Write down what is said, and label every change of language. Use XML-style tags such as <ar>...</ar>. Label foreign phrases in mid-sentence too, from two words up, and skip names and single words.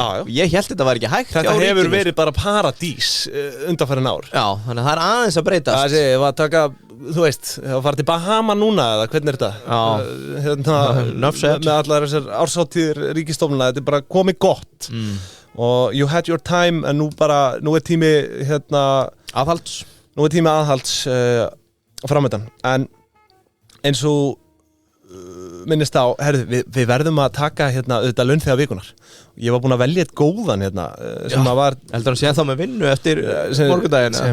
<is>Ég held þetta var ekki hægt. Þetta hefur verið bara paradís undanfarin ár. Já, þannig að það aðeins að breytast. Það sé, að taka, þú veist, að fara til Bahama núna, eða hvernig þetta? Með allar þessar árshátíðir ríkisstofnuna, þetta bara komið gott. Og</is> <en>you had your time,</en> <is>en nú tími, aðhalds. Nú tími aðhalds framöndan. En eins og minnist á, herðu, við verðum að taka auðvitað launþega vikunar. Ég var búinn að velja eitt góðan sem að var heldur hann sé þá með vinnu eftir morgundagina</is>